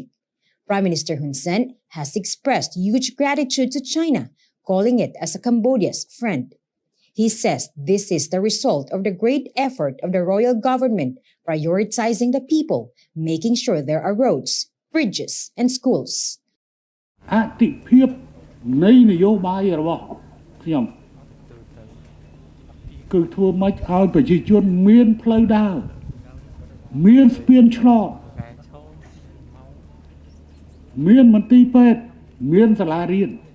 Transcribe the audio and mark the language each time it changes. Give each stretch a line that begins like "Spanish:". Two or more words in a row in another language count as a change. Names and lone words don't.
English: Prime Minister Hun Sen has expressed huge gratitude to China, calling it as a Cambodia's friend. He says this is the result of the great effort of the royal government prioritizing the people, making sure there are roads, bridges and schools.
Khmer: អតិភិបនៃនយោបាយរបស់ខ្ញុំគឺធ្វើម៉េចឲ្យប្រជាជនមានផ្លូវដើរមានស្ពានឆ្លងមានមន្ទីរពេទ្យមានសាលារៀន